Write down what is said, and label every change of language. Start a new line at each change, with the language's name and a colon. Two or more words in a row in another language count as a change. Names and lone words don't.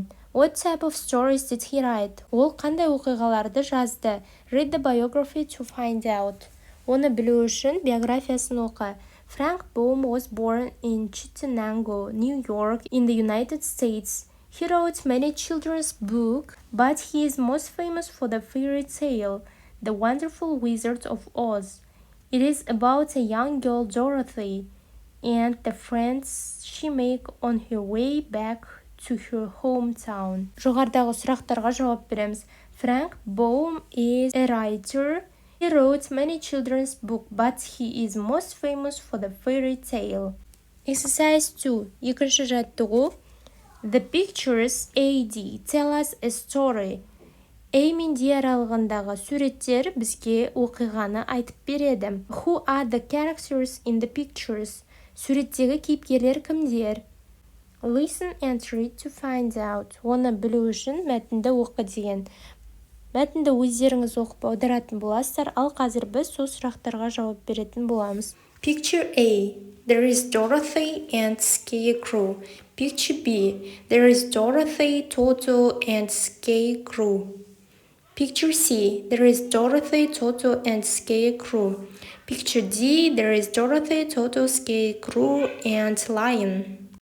English: What type of stories did he write?
Kazakh: Ол қандай оқиғаларды жазды?
English: Read the biography to find out.
Kazakh: Оны білу үшін биографиясын оқы.
English: Frank Baum was born in Chittenango, New York, in the United States. He wrote many children's books, but he is most famous for the fairy tale, The Wonderful Wizard of Oz. It is about a young girl, Dorothy, and the friends she makes on her way back to her hometown.
Kazakh: Жоғарыдағы сұрақтарға жауап береміз.
English: Frank Baum is a writer. He wrote many children's books, but he is most famous for the fairy tale.
Kazakh: Exercise 2. Екінші жаттығу.
English: The pictures AD tell us a story.
Kazakh: A мен D аралығындағы суреттер бізге оқиғаны айтып береді.
English: Who are the characters in the pictures?
Kazakh: Суреттегі кейіпкерлер кімдер?
English: Listen and read to find out.
Kazakh: Оны білу үшін мәтінді оқы деген. Мәтінді өздеріңіз оқып аударатын боласыздар, ал қазір біз сол сұрақтарға жауап беретін боламыз.
English: Picture A. There is Dorothy and Scarecrow. Picture B. There is Dorothy, Toto, and Scarecrow. Picture C. There is Dorothy, Toto, and Scarecrow. Picture D. There is Dorothy, Toto, Scarecrow, and Lion.